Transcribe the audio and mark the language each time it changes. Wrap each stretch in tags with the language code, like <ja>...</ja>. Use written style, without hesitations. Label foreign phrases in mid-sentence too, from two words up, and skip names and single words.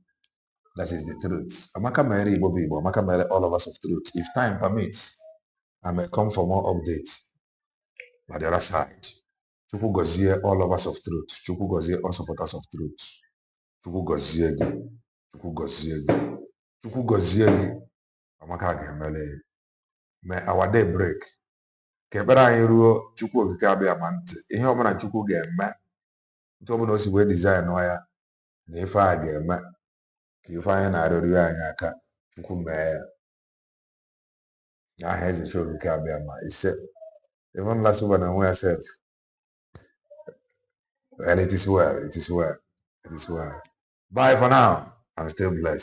<en>That is the truth.</en> <ig>Amaka mere Igbo bụ Igbo. Amaka mere</ig> <en>all of us of truth. If time permits, I may come for more updates by the other side.</en> <ig>Chukwu gozie</ig> <en>all lovers of truth.</en> <ig>Chukwu gozie</ig> <en>all supporters of truth.</en> <ig>Chukwu gozie gị. Chukwu gozie gị. Chukwu gozie gị. Amaka ga-emele.</ig> <en>May our day break.</en> <ig>Ka ekpere anyị ruo Chukwu okike abịa ma ntị. Ihe ọbụla Chukwu ga-eme. Ntụ ọbụla o si wee design ya na ife a ga-eme. Ka ife anyị na-arịọrịọ anyị aka. Chukwu mee ya. N'aha Eze Chukwu okike abịa ma ise.</ig> <en>Even last one and yourself. Well, it is well. It is well. It is well. Bye for now and stay blessed.</en>